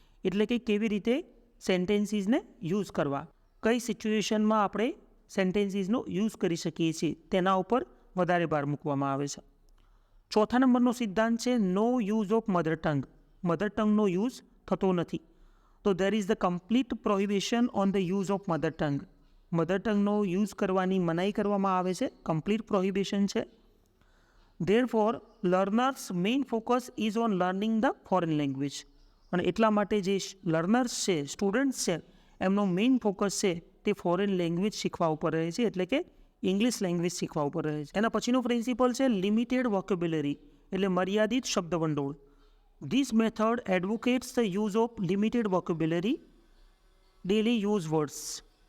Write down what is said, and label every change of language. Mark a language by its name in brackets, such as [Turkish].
[Gujarati] એટલે કે કેવી રીતે સેન્ટેન્સીસને યુઝ કરવા, કઈ સિચ્યુએશનમાં આપણે સેન્ટેન્સીસનો યુઝ કરી શકીએ છીએ, તેના ઉપર વધારે ભાર મૂકવામાં આવે છે. ચોથા નંબરનો સિદ્ધાંત છે [English] No use of mother tongue. [Gujarati] Mother ટંગનો use થતો નથી. [English] તો there is the complete prohibition on the use of mother tongue. [Gujarati] Mother ટંગનો use કરવાની મનાઈ કરવામાં આવે છે, કમ્પ્લીટ પ્રોહિબિશન છે. [English] Therefore, learners' main focus is on learning the foreign language. [Gujarati] અને એટલા માટે જે લર્નર્સ છે, સ્ટુડન્ટ્સ છે, એમનો મેઇન ફોકસ છે તે ફોરેન લેંગ્વેજ શીખવા ઉપર રહે છે, એટલે કે ઇંગ્લિશ લેંગ્વેજ શીખવા ઉપર રહે છે. એના પછીનો પ્રિન્સિપલ છે લિમિટેડ વોકેબ્યુલરી એટલે મર્યાદિત શબ્દભંડોળ. [English] This method advocates the use of limited vocabulary daily use words.